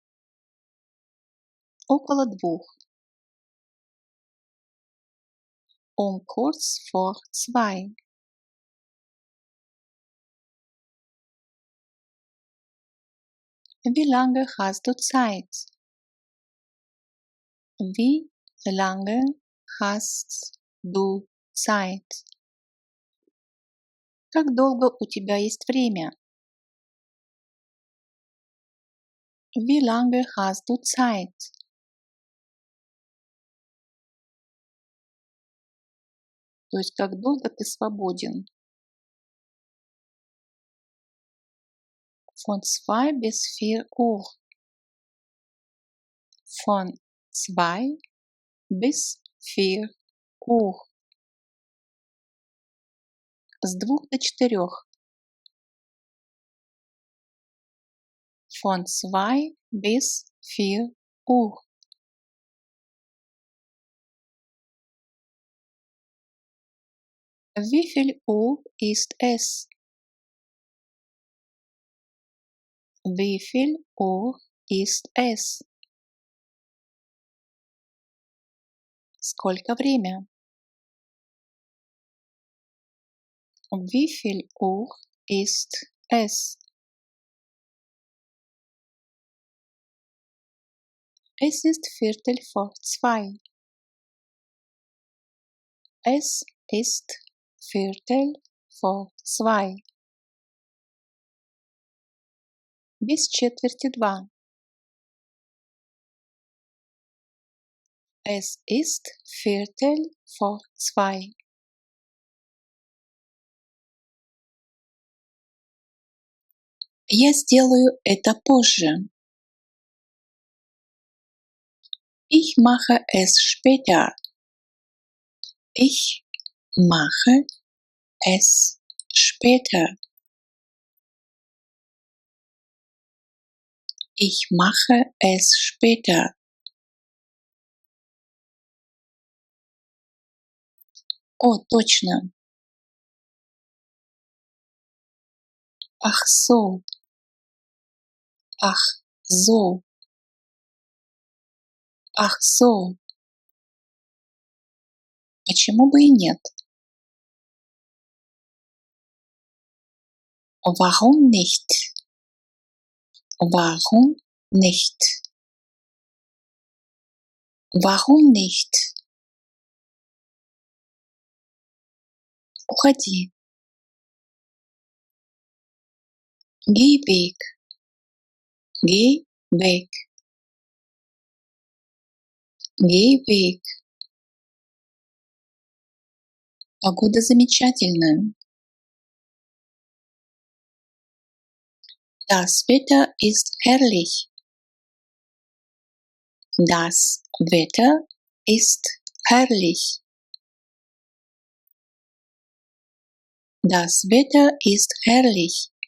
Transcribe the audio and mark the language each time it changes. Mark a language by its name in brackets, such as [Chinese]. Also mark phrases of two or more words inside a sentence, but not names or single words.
[German] Около 2. Kurz vor 2. Wie lange hast du Zeit? Wie lange hast du Zeit? [Russian] Как долго у тебя есть время? [German] Wie lange hast du Zeit? [Russian] То есть как долго ты свободен? [German] Von 2 bis 4 Uhr. Von 2 bis 4 Uhr. [Russian] С 2 до 4. [German] Von 2 bis 4 Uhr. Wie viel Uhr ist es? Wie viel Uhr ist es? [Russian] Сколько время? [German] Wie viel Uhr ist es? Es ist 1:15. Es ist 1:15. [Russian] Без четверти 2. [German] Es ist 1:15. [Russian] Я сделаю это позже. [German] Ich mache es später. Ich mache es später. Ich mache es später. [Russian] О, точно. [German] Ach so. Ach so. Ach so. [Russian] Почему бы и нет? [German] Warum nicht? Warum nicht? Warum nicht? [Russian] Уходи. [German] Geh weg. Geh weg. Geh weg. [Russian] Погода замечательная. [German] Das Wetter ist herrlich. Das Wetter ist herrlich. Das Wetter ist herrlich.